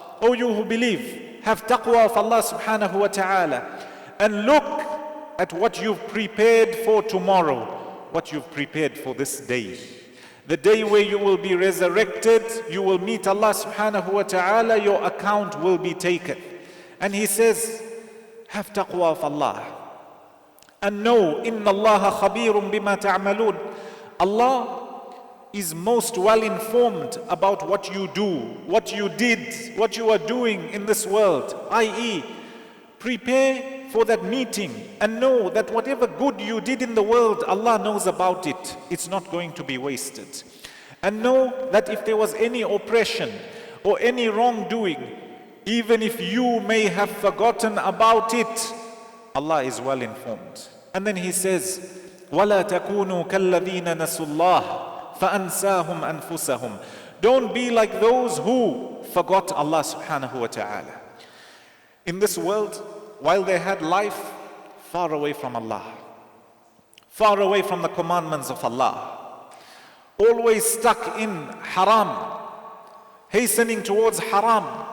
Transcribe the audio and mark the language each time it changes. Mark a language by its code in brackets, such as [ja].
[en] O you who believe, have taqwa of Allah subhanahu wa ta'ala, and look at what you've prepared for tomorrow, what you've prepared for this day. The day where you will be resurrected, you will meet Allah subhanahu wa ta'ala, your account will be taken. And He says, have taqwa of Allah. And know, [ar] إِنَّ اللَّهَ خَبِيرٌ بِمَا تَعْمَلُونَ. [en] Allah is most well informed about what you do, what you did, what you are doing in this world, i.e., prepare for that meeting and know that whatever good you did in the world, Allah knows about it. It's not going to be wasted. And know that if there was any oppression or any wrongdoing, even if you may have forgotten about it, Allah is well informed. And then He says, [ar] وَلَا تَكُونُوا كَالَّذِينَ نَسُوا اللَّهَ فَأَنْسَاهُمْ أَنفُسَهُمْ. [en] Don't be like those who forgot Allah subhanahu wa ta'ala. In this world, while they had life, far away from Allah, far away from the commandments of Allah, always stuck in haram, hastening towards haram.